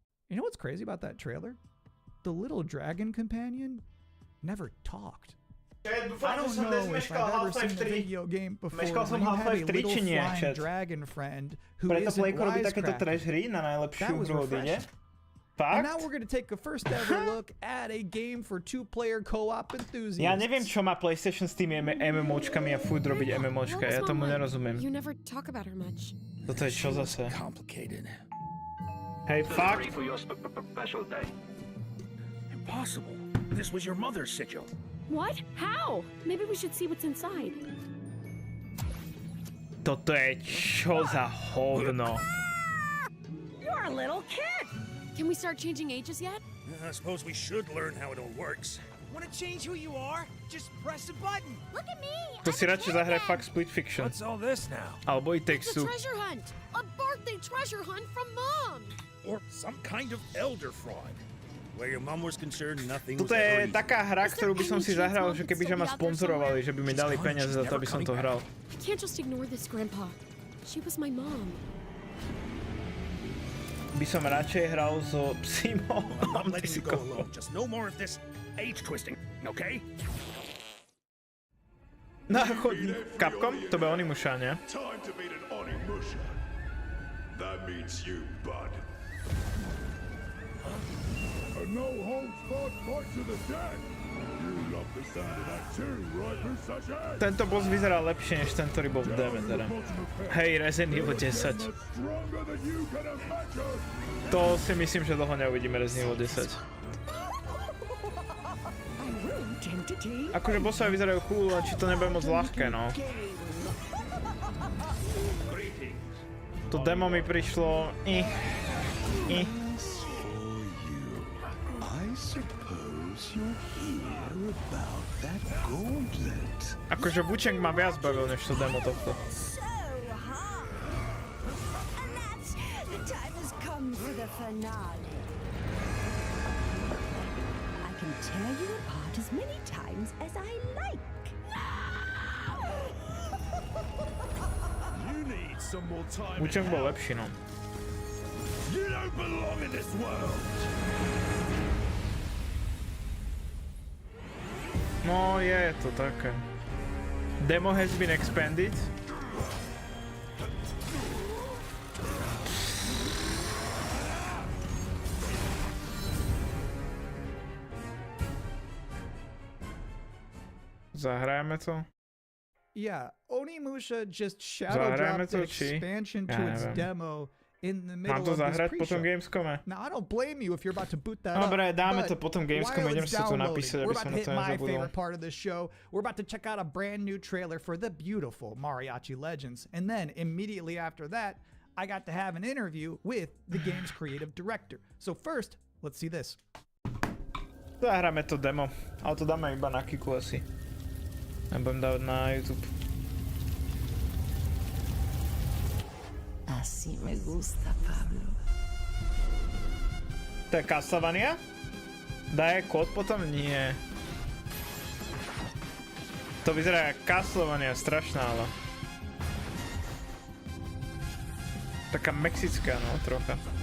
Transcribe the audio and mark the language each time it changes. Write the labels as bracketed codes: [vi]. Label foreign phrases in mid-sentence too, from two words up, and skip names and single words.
[en] You know what's crazy about that trailer? The little dragon companion never talked. I don't know if I've ever seen a video game before where you have a little flying dragon friend who isn't wisecracking. That was refreshing. And now we're going to take a first ever look at a game for two-player co-op enthusiasts. [sk] Ja neviem, čo má PlayStation s tými MMOčkami a furt robiť MMOčka. Ja tomu nerozumiem. [en] You never talk about her much. [sk] Toto je čo zase? [en] Complicated. [sk] Hej, fakt? [en] For your special day. Impossible. This was your mother's sigil. What? How? Maybe we should see what's inside. [sk] Toto je čo za hovno? [en] You're a little kid! Can we start changing ages yet? I suppose we should learn how it all works. Want to change who you are? Just press a button. Look at me. [sk] To si radšej zahraj fakt Split Fiction. [en] What's all this now? [sk] Alebo i [en] It's a [sk] Textu. [en] treasure hunt! A birthday treasure hunt from Mom! Or some kind of elder fraud. Where your mom was concerned, nothing was [sk] Toto je [en] ever easy. [sk] taká hra, ktorú by som si zahral, že kebyže ma sponzorovali, že by mi dali peniaze za to, aby som to hral. [en] I can't just ignore this, Grandpa. She was my mom. [sk] By som radšej hral so Psimo. [en] I'm letting you go alone. Just no more of this age twisting, okay? [sk] Na chodník. Capcom? To bude Onimusha, nie? [en] Time to meet an Onimusha. That means you, bud. A no-holds-barred fight to the death. You love the sound of that too, right, Musashi? [sk] Tento boss vyzerá lepšie, než ten, ktorý bol v deme, teda. Hej, Resident Evil 10. To si myslím, že dlho neuvidíme Resident Evil 10. Akože bossové vyzerajú cool, len či to nebude moc ľahké, no. To demo mi prišlo... Akože Wucheng ma viac bavil, než to demo tohto. [en] Tear you apart as many times as I like. You need some more time. [sk] Wucheng bol lepší, no. [en] You don't belong in this world. [sk] No, je to také. [en] Demo has been expanded. [sk] Zahrajeme to? [en] Yeah, Onimusha just shadow dropped the expansion to its demo in the middle [sk] Mám to [en] of this [sk] zahrať [en] pre-show. [sk] potom Gamescome? [en] Now, I don't blame you if you're about to boot that [sk] Dobre, [en] up. [sk] dáme [en] but [sk] to potom Gamescome, [en] while [sk] idem [en] it's [sk] si to [en] downloading, [sk] napísať, [en] we're [sk] aby [en] about [sk] som [en] to [sk] na [en] hit [sk] to [en] my [sk] nezabudol. [en] favorite part of the show. We're about to check out a brand new trailer for the beautiful Mariachi Legends. And then immediately after that, I got to have an interview with the game's creative director. So first, let's see this. [sk] Zahráme to demo, ale to dáme iba na Kiku asi. Nebudem dávať na YouTube. [es] Así me gusta, Pablo. [sk] To je Castlevania? Daje kód potom? Nie. To vyzerá jak Castlevania, strašná, ale... Taká mexická, no, trocha.